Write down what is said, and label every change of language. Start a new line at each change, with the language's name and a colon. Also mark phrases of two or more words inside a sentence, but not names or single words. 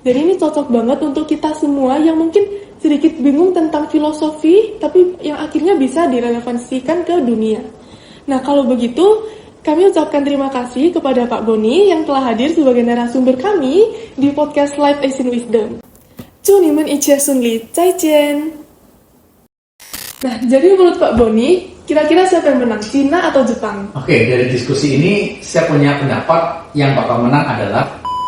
Indonesian: Jadi ini cocok banget untuk kita semua yang mungkin sedikit bingung tentang filosofi, tapi yang akhirnya bisa direlevansikan ke dunia. Nah, kalau begitu, kami ucapkan terima kasih kepada Pak Boni yang telah hadir sebagai narasumber kami di podcast Life Asian Wisdom.
Chinese: 祝你们一切顺利，再见.
Indonesian: Nah, jadi menurut Pak Boni, kira-kira siapa yang menang, Cina atau Jepang? Oke, dari diskusi ini saya punya pendapat yang bakal menang adalah